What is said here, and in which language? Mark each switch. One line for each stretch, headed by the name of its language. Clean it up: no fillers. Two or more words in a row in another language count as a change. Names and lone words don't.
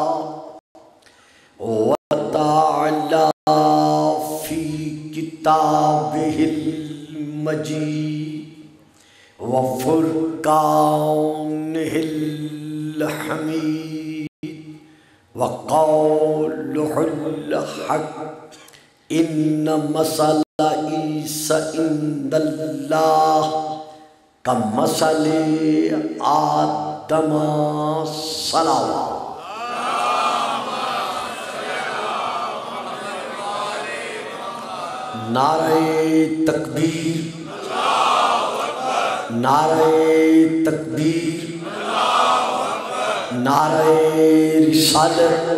Arabic: وتعالى في كتابه المجيد وفرقانه الحميد وقوله الحق إن مثل عيسى عند الله كمثل آدم صلوات.
Urdu: نعرۂ تکبیر، نعرۂ تکبیر، نعرۂ رسالت,